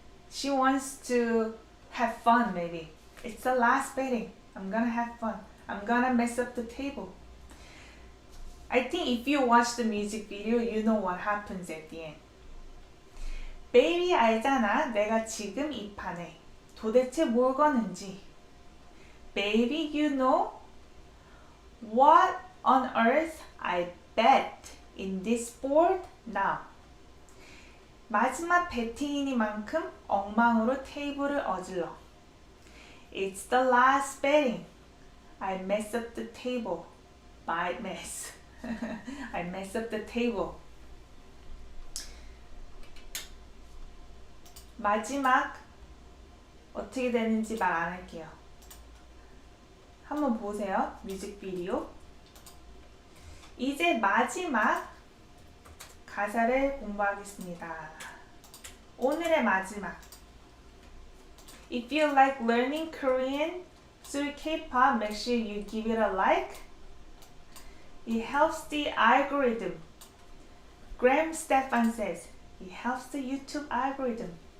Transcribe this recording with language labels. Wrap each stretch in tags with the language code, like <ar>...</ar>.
<en>She wants to have fun maybe. It's the last betting. I'm gonna have fun. I'm gonna mess up the table. I think if you watch the music video, you know what happens at the end.</en> <ko>Baby, 알잖아. 내가 지금 이 판에 도대체 뭘 거는지.</ko> <en>Baby, you know what on earth I bet in this board now.</en> <ko>마지막 배팅이니만큼 엉망으로 테이블을 어질러.</ko> <en>It's the last betting. I mess up the table by mess. I mess up the table.</en> <ko>마지막 어떻게 되는지 말 안 할게요. 한번 보세요. 뮤직비디오. 이제 마지막 가사를 공부하겠습니다. 오늘의 마지막.</ko> <en>If you like learning Korean through K-pop, make sure you give it a like. It helps the algorithm. Graham Stefan says, it helps the YouTube algorithm.</en>